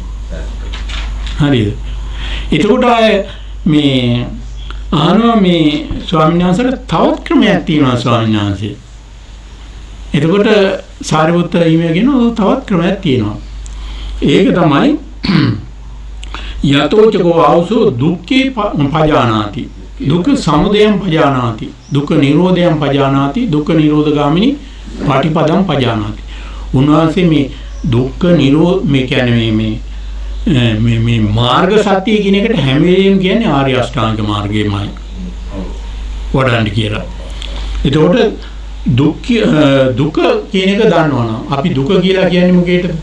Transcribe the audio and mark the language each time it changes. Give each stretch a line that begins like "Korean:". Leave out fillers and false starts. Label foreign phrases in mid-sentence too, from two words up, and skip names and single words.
Sinhala: හරිද? එතකොට මේ ආනවා මේ ස්වාමීන් වහන්සේට තවත් ක්‍රමයක් තියෙනවා ස්වාමීන් වහන්සේ. එතකොට සාරිපුත්ත ඊමේගෙන තවත් ක්‍රමයක් තියෙනවා. ඒක තමයි
Pali: යතෝචකෝ ආවසෝ දුක්ඛේ පජානාති, දුක්ඛ සමුදයං පජානාති, දුක්ඛ නිරෝධයං පජානාති, දුක්ඛ නිරෝධගාමිනී පටිපදං පජානාති.
Sinhala: උන්වහන්සේ මේ දුක්ඛ නිරෝධ මේ කියන්නේ මේ මාර්ග සත්‍ය කියන එකට හැම වෙලෙම කියන්නේ ආර්ය අෂ්ටාංග මාර්ගයමයි වඩන්න කියලා. එතකොට දුක කියන එක දන්නවනම් අපි දුක කියලා කියන්නේ මොකේද?